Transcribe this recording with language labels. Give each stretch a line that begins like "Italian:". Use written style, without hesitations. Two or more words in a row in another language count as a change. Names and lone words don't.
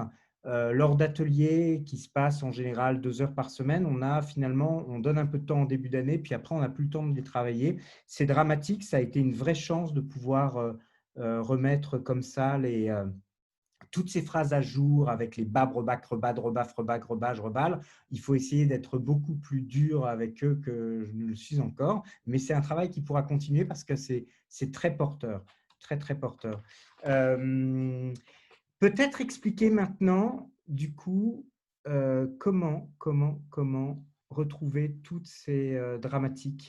French: Lors d'ateliers qui se passent en général 2 heures par semaine, on donne un peu de temps en début d'année, puis après on n'a plus le temps de les travailler. C'est dramatique, ça a été une vraie chance de pouvoir remettre comme ça toutes ces phrases à jour avec les bab, rebac, rebad, rebaf, rebag, rebage, rebal. Il faut essayer d'être beaucoup plus dur avec eux que je ne le suis encore, mais c'est un travail qui pourra continuer parce que c'est très porteur, très, très porteur. Peut-être expliquer maintenant, du coup, comment retrouver toutes ces dramatiques.